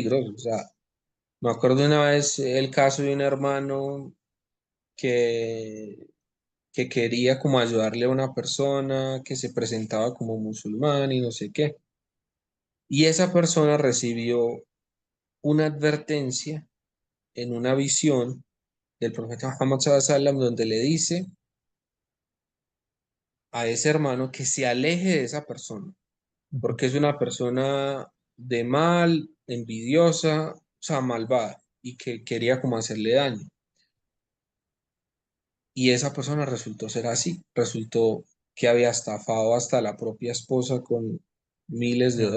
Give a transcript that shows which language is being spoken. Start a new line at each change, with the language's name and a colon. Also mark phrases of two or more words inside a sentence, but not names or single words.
Spanish: O sea, me acuerdo una vez el caso de un hermano que, que quería como ayudarle a una persona que se presentaba como musulmán y no sé qué. Y esa persona recibió una advertencia en una visión del profeta Muhammad
Arabic: صلى الله عليه وسلم
Spanish: donde le dice a ese hermano que se aleje de esa persona, porque es una persona de mal, envidiosa, o sea, malvada y que quería como hacerle daño. Y esa persona resultó ser así, resultó que había estafado hasta la propia esposa con miles de